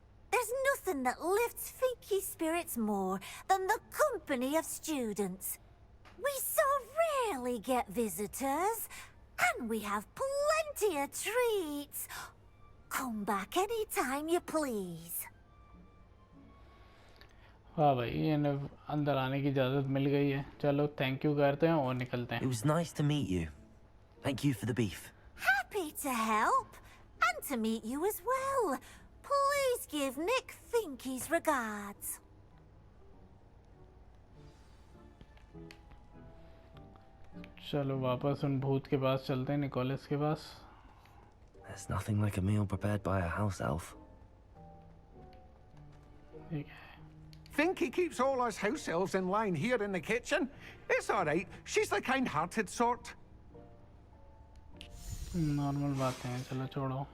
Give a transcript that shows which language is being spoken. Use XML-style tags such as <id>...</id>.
<en>There's nothing that lifts Finky's spirits more than the company of students. We so rarely get visitors, and we have plenty of treats. Come back any time you please.</en> <hi>हाँ भाई, इन्हें अंदर आने की इजाज़त मिल गई है। चलो थैंक यू करते हैं और निकलते</hi> <en>It</en> <hi>हैं।</hi> <en>was nice to meet you. Thank you for the beef. Happy to help, and to meet you as well. Please give Nick Finky's regards.</en> <hi>चलो वापस उन भूत के पास चलते हैं, निकोलस के पास।</hi> <en>There's nothing like a meal prepared by a house elf.</en> <hi>ठीक है।</hi> <en>Finky keeps all us house elves in line here in the kitchen. It's all right. She's the kind-hearted sort.</en> <hi>Normal बातें हैं, चलो छोड़ो,</hi>